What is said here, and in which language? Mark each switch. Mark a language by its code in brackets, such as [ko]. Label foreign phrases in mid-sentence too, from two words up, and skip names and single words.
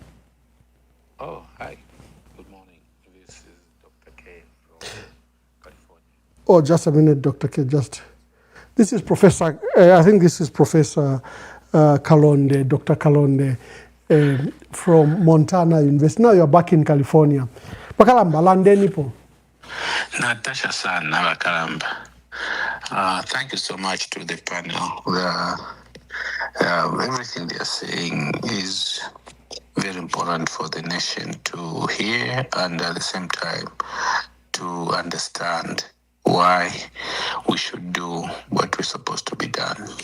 [en] Oh, hi. Good morning. This is Dr. K from California. Oh, just a minute, Dr. K. This is Professor, I think this is Professor Kalonde, Dr. Kalonde from Montana University. Now you're back in California. [bem] Bakalamba, landenipo. Natasha San, Navakalamba. [en] Thank you so much to the panel. Everything they're saying is very important for the nation to hear, and at the same time to understand why we should do what we're supposed to be done.